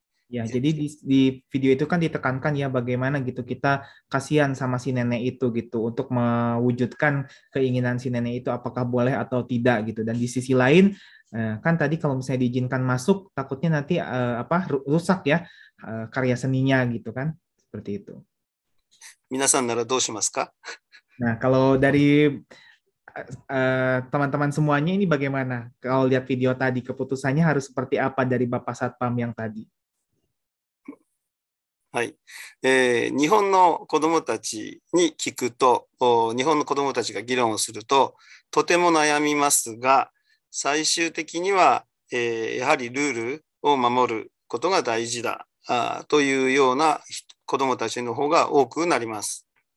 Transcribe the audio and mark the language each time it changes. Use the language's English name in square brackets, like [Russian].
[Indonesian] Ya, jadi di video itu kan ditekankan ya bagaimana gitu kita kasihan sama si nenek itu gitu untuk mewujudkan keinginan si nenek itu apakah boleh atau tidak gitu. Dan di sisi lain kan tadi kalau misalnya diizinkan masuk takutnya nanti rusak ya karya seninya gitu kan, seperti itu. [Japanese] 皆さんならどうしますか? [Indonesian] Nah, kalau dari teman-teman semuanya ini bagaimana? Kalau lihat video tadi keputusannya harus seperti apa dari Bapak Satpam yang tadi? [Japanese] はい、日本の子どもたちに聞くと、日本の子どもたちが議論をすると、とても悩みますが、最終的には、やはりルールを守ることが大事だというような子どもたちの方が多くなります。